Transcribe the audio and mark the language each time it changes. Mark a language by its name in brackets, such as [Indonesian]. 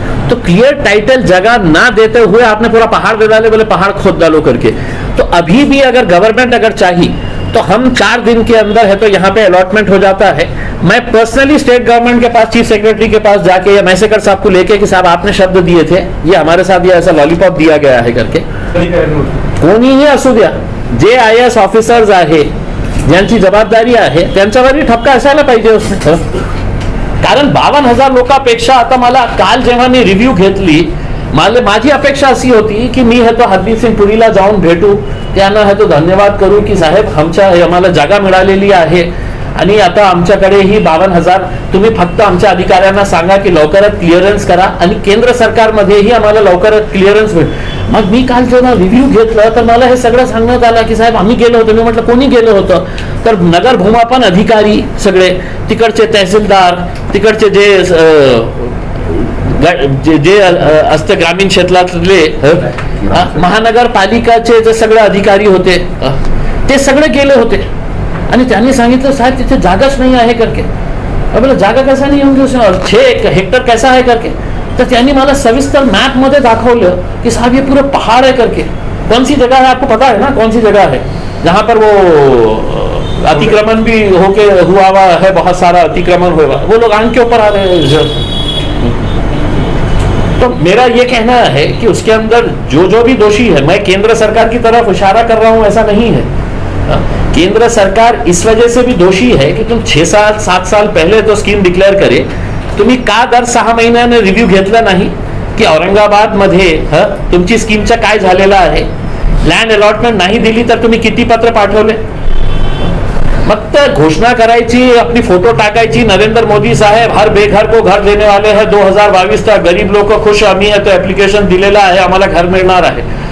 [Hindi] तो clear title जगह ना देते हुए आपने पूरा पहाड़ दे डाले, बोले पहाड़ खोद डालो करके. तो अभी भी अगर गवर्नमेंट अगर चाहिए तो हम 4 दिन के अंदर है तो यहाँ पे अलॉटमेंट हो जाता है. मैं पर्सनली स्टेट गवर्नमेंट के पास, चीफ सेक्रेटरी के पास जाके या मैसेकर साहब को लेके कि साहब आपने शब्द दिए थे, ये हमारे साथ ये ऐसा लॉलीपॉप दिया गया है करके. [Marathi] कोणीही असू द्या, जे IAS ऑफिसर्स आहे, ज्यांची जबाबदारी आहे, त्यांच्यावरही ठपका असायला पाहिजे उसने. कारण 52,000 लोकांपेक्षा आता मला काल जेव्हा मी रिव्ह्यू घेतली, माझी अपेक्षा अशी होती की मी तो हरदीप सिंग पुरीला जाऊन भेटू, त्यांना तो धन्यवाद करू की साहेब आम्हाला जागा मिळालेली आहे आणि आता आमच्याकडे ही 52,000, तुम्ही फक्त आमच्या अधिकाऱ्यांना सांगा की लवकरात क्लिअरन्स करा आणि केंद्र सरकारमध्येही आम्हाला लवकरात क्लिअरन्स मिळेल. मग मी काल जेव्हा रिव्ह्यू घेतलं तर मला हे सगळं सांगण्यात आलं की साहेब आम्ही गेलो होतो. मी म्हटलं कोणी गेलं होतं? तर नगर भूमापन अधिकारी सगळे, तिकडचे तहसीलदार, तिकडचे जे असते ग्रामीण क्षेत्रातले महानगरपालिकाचे जे सगळे अधिकारी होते ते सगळे गेले होते आणि त्यांनी सांगितलं साहेब तिथे जागाच नहीं आहे करके. [Hindi] बोला जागा कैसा नहीं होंगे, 6 हेक्टर कैसा है करके. [Marathi] तर त्यांनी मला सविस्तर मैप मध्ये दाखवलं कि [Hindi] साहब ये पूरा पहाड़ है करके. कौन सी जगह है आपको पता है ना, कौन सी जगह है जहां पर वो अतिक्रमण भी होके हुआ है, बहुत सारा अतिक्रमण हुआ, वो लोग आंख के ऊपर आ रहे हैं. तो मेरा ये कहना है कि उसके अंदर जो भी दोषी है, मैं केंद्र सरकार की तरफ इशारा कर रहा हूं ऐसा नहीं है. केंद्र सरकार इस वजह से भी दोषी है कि तुम 6-7 साल पहले तो स्कीम डिक्लेअर करे, [Marathi] तुम्ही का दर 6 महिन्याने रिव्ह्यू घेतला नाही की औरंगाबाद मध्ये तुमची स्कीमचं काय झालेलं आहे. लँड अलॉटमेंट नाही दिली तर तुम्ही किती पत्र पाठवले. मग तर घोषणा करायची, अपनी फोटो टाकायची, नरेंद्र मोदी [Hindi] साहेब हर बेघर को घर देने वाले हैं 2022 तक, [Marathi] गरीब लोक खुश, आम्ही तो ऍप्लिकेशन दिलेलं आहे, आम्हाला घर मिळणार आहे.